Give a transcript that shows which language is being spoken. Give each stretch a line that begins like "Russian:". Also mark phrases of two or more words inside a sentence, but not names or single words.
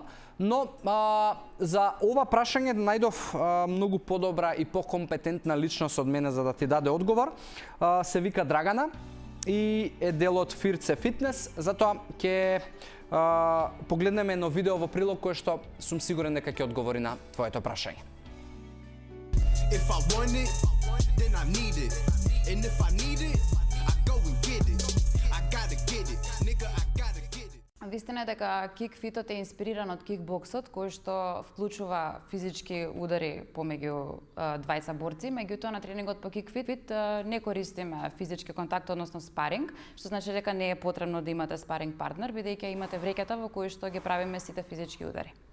Macedonian: Но за ова прашање најдов многу подобра и покомпетентна личност од мене за да ти даде одговор. Се вика Драгана и е дел од Фирце Фитнес, затоа ќе погледнеме едно видео во прилог кое што сум сигурен дека ќе одговори на твоето прашање.
English: If I want it, then I need it. And if I need it, I go and get it. I gotta get it. Nigga, I gotta get it.
Macedonian: Вистина е дека кикфитот е инспириран од кикбоксот, кој што вклучува физички удари помеѓу двајца борци, меѓутоа на тренингот по кикфит не користиме физички контакт, односно спаринг, што значи дека не е потребно да имате спаринг партнер, бидејќи имате вреќата во кои што ги правиме сите физички удари.